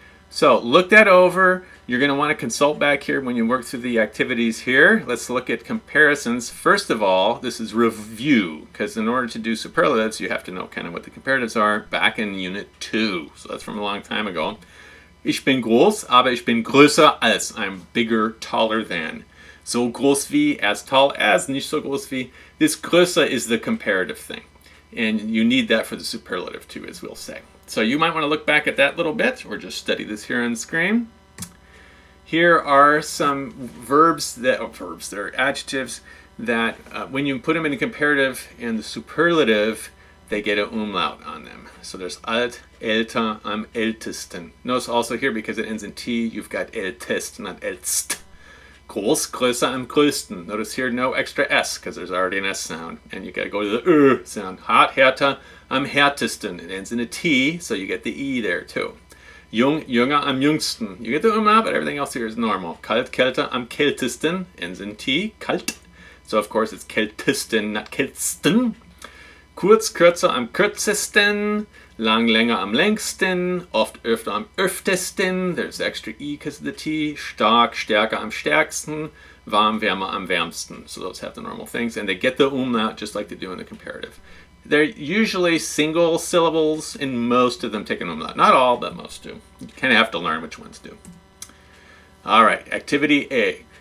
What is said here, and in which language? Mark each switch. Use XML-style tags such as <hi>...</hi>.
<en>So look that over. You're going to want to consult back here when you work through the activities here. Let's look at comparisons. First of all, this is review, because in order to do superlatives, you have to know kind of what the comparatives are back in Unit 2. So that's from a long time ago.</en> <de>Ich bin groß, aber ich bin größer als.</de> <en>I'm bigger, taller than.</en> <de>So groß wie,</de> <en>as tall as,</en> <de>nicht so groß wie.</de> <en>This größer is the comparative thing. And you need that for the superlative too, as we'll say. So you might want to look back at that little bit, or just study this here on the screen. Here are some they're adjectives that when you put them in a comparative and the superlative, they get an umlaut on them. So there's</en> <de>alt, älter, am ältesten.</de> <en>Notice also here, because it ends in t, you've got ältest, not ältst.</en> <de>Groß, größer, am größten.</de> <en>Notice here no extra s, because there's already an s sound. And you got to go to the sound.</en> <de>Hart, härter, am härtesten.</de> <en>It ends in a t, so you get the e there too.</en> <de>Jung, jünger, am jüngsten.</de> <en>You get the umlaut, but everything else here is normal.</en> <de>Kalt, kälter, am kältesten.</de> <en>Ends in t, kalt. So of course it's kältesten, not kältsten.</en> <de>Kurz, kürzer, am kürzesten. Lang, länger, am längsten. Oft, öfter, am öftesten.</de> <en>There's extra e because of the t.</en> <de>Stark, stärker, am stärksten. Warm, wärmer, am wärmsten.</de> <en>So those have the normal things. And they get the umlaut just like they do in the comparative. They're usually single syllables, and most of them take an umlaut. Not all, but most do. You kind of have to learn which ones do. All right, activity A.</en>